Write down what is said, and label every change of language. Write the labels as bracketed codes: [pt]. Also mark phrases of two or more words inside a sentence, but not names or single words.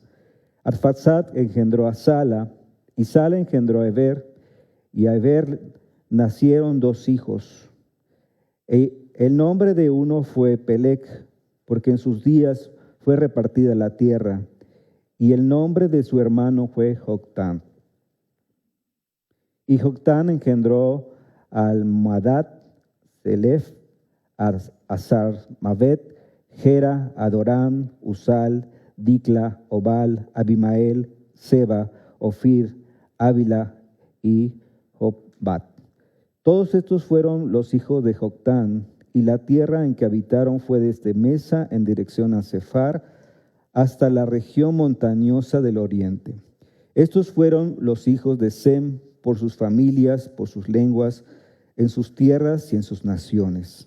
[es] Arfaxad engendró a Sala, y Sala engendró a Eber, y a Eber nacieron dos hijos. El nombre de uno fue Pelec, porque en sus días fue repartida la tierra, y el nombre de su hermano fue Joctán. Y Joctán engendró a Almadad, Selef, Azarmavet, Gera, Adorán, Usal, Dicla, Obal, Abimael, Seba, Ofir, Ávila y Jobbat. Todos estos fueron los hijos de Joctán, y la tierra en que habitaron fue desde Mesa en dirección a Sefar hasta la región montañosa del oriente. Estos fueron los hijos de Sem por sus familias, por sus lenguas, en sus tierras y en sus naciones.